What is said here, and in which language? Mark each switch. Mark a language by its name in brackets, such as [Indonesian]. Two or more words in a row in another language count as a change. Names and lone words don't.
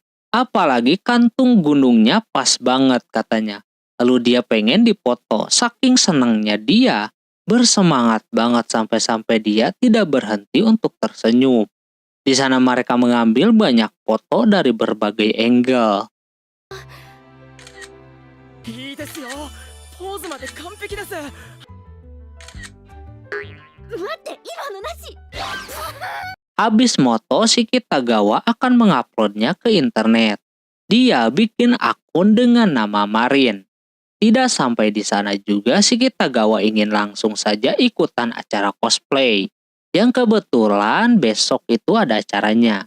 [Indonesian] Apalagi kantung gunungnya pas banget katanya. Lalu dia pengen dipoto, saking senangnya dia bersemangat banget sampai-sampai dia tidak berhenti untuk tersenyum. Di sana mereka mengambil banyak foto dari berbagai angle. [Japanese] いいですよ。ポーズまで完璧です。待って今のなし。 [Indonesian] Habis moto, si Kitagawa akan menguploadnya ke internet. Dia bikin akun dengan nama Marin. Tidak sampai di sana juga, si Kitagawa ingin langsung saja ikutan acara cosplay. Yang kebetulan besok itu ada acaranya.